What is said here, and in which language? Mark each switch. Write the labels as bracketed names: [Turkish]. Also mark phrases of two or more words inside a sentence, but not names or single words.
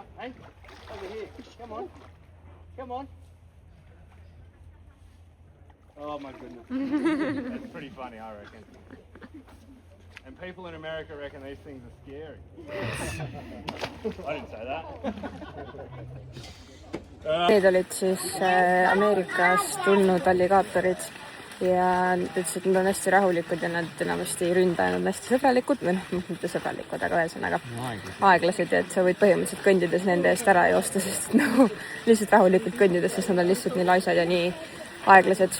[English] Hey, over here. Come on. Come on. Oh my goodness. That's pretty funny, I reckon. And people in America reckon these things are scary. I didn't say that. [Estonian] Need olid siis Ameerikast tulnud alligaatorid ja nad ütlesid, et nad on hästi rahulikud ja nad enamasti ei ründa ja nad on hästi sõbralikud, või noh, mitte sõbralikud, aga ühesõnaga aeglased ja et sa võid põhimõtteliselt kõndides nende eest ära joosta, sest nagu lihtsalt rahulikult kõndides, sest nad on lihtsalt nii laisad ja nii aeglased.